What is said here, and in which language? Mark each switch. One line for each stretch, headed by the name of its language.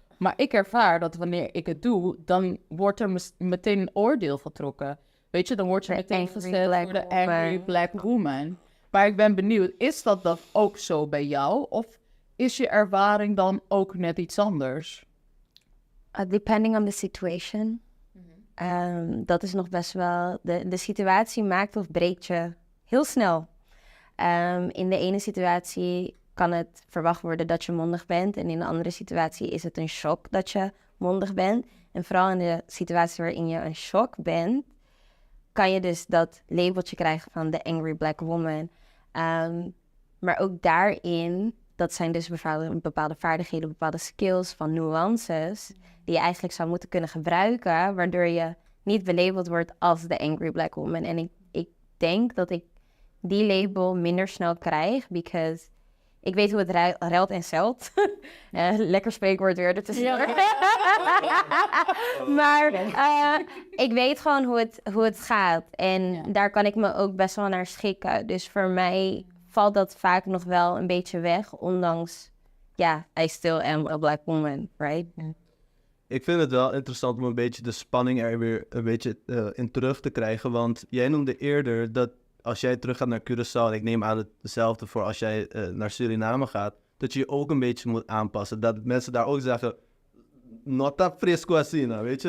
Dutch: Maar ik ervaar dat wanneer ik het doe, dan wordt er meteen een oordeel getrokken. Weet je, dan word je meteen gezet voor de angry black woman. Maar ik ben benieuwd, is dat ook zo bij jou? Of is je ervaring dan ook net iets anders?
English: Depending on the situation.
Dutch: Dat is nog best wel... De situatie maakt of breekt je heel snel. In de ene situatie kan het verwacht worden dat je mondig bent. En in de andere situatie is het een shock dat je mondig bent. En vooral in de situatie waarin je een shock bent, kan je dus dat labeltje krijgen van de angry black woman. Maar ook daarin dat zijn dus bepaalde vaardigheden, bepaalde skills van nuances die je eigenlijk zou moeten kunnen gebruiken, waardoor je niet belabeld wordt als de angry black woman. En ik denk dat ik die label minder snel krijg, because ik weet hoe het ruilt en zelt. Lekker spreekwoord weer ertussen. Maar ik weet gewoon hoe het gaat. En daar kan ik me ook best wel naar schikken. Dus voor mij valt dat vaak nog wel een beetje weg.
English: Ondanks, I still am a black woman, right?
Dutch: Ik vind het wel interessant om een beetje de spanning er weer een beetje in terug te krijgen. Want jij noemde eerder dat als jij terug gaat naar Curaçao, en ik neem aan hetzelfde voor als jij naar Suriname gaat, dat je je ook een beetje moet aanpassen. Dat mensen daar ook zeggen,
Papiamento: nota fresco asina,
Dutch: weet je?